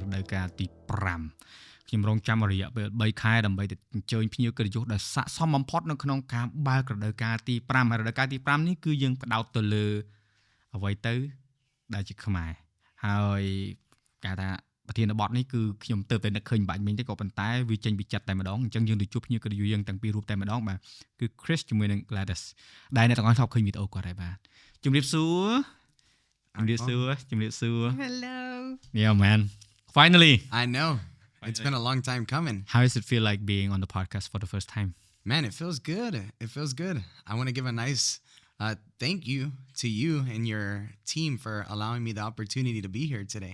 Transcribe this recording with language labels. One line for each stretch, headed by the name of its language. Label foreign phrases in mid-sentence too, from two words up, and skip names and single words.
Khmer: ការទី5ខ្ញុំរងចាំរយៈពេល3ខែដើម្បីទៅអញ្ជើញភ្ញៀវកិត្តិយសដែលស័ក្តិសមបំផុតនៅក្នុងការបើករដូវកាលទី5ហើយរដូវកាលទី5នេះគឺយើងផ្ដោតទៅលើអ្វីទៅដែលជាខ្មែរហើយគេថាប្រធានបទនេះគឺខ្ញុំទៅតែនឹកឃើញបាច់មិញទេក៏ប៉ុន្តែវាចេញពីចិត្តតែម្ដងអញ្ចឹងយើងទៅជួបភ្ញៀវកិត្តិយសយើងទាំងពីររូបតែម្ដងបាទគឺ Chris ជាមួយនឹង Gladys ដែលអ្នកទាំងអស់ធ្លាប់ឃើញវីដេអូគាត់ហើយបាទជំរាបសួរ
English: Hello. Yeah man finally I know it's been a long time coming. How does it feel like being on the podcast for the first time? Man, it feels good. I want to give a nice thank you to you and your team for allowing me the opportunity to be here today.